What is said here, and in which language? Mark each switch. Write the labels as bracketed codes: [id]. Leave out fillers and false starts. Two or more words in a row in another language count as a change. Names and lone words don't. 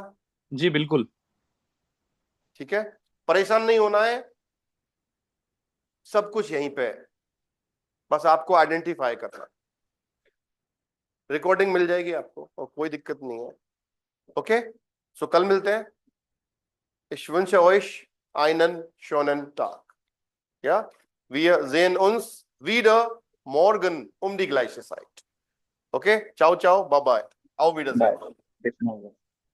[hi] जी बिल्कुल। ठीक है, परेशान नहीं होना है, सब कुछ यहीं पे है, बस आपको आइडेंटिफाई करना। रिकॉर्डिंग मिल जाएगी आपको और कोई दिक्कत नहीं है। ओके, सो कल मिलते हैं। [de] Ich wünsche euch einen schönen Tag. Ja, wir sehen uns wieder morgen um die gleiche Zeit. Okay, ciao, ciao, bye bye. Auf Wiedersehen. Bye.